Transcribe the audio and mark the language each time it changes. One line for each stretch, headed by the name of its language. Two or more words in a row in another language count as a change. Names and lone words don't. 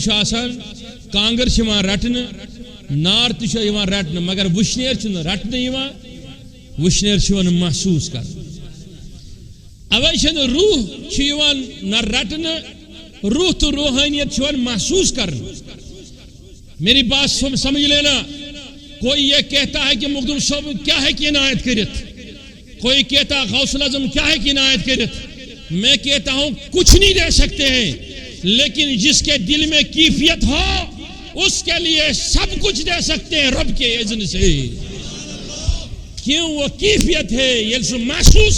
Kashmiri: چھُ آسان کانٛگٕر چھِ یِوان رٹنہٕ نار تہِ چھُ یِوان رٹنہٕ مگر وُشنیر چھُنہٕ رٹنہٕ یِوان وُشنیر چھُ یِوان محسوٗس کرنہٕ اوے چھنہٕ روح چھُ یِوان نہ رٹنہٕ روح تہٕ روحانیت چھُ یِوان محسوٗس کرنہٕ
Urdu: میری بات سمجھ لینا کوئی یہ کہتا ہے کہ مخدوم صاحب کیا ہے کہ عنایت کرت کوئی کہتا غوث الاعظم کیا ہے کہ عنایت کرت میں کہتا ہوں کچھ نہیں دے سکتے ہیں لیکن جس کے دل میں کیفیت ہو اس کے لیے سب کچھ دے سکتے ہیں رب کے اذن سے کیوں وہ کیفیت ہے یہ سو محسوس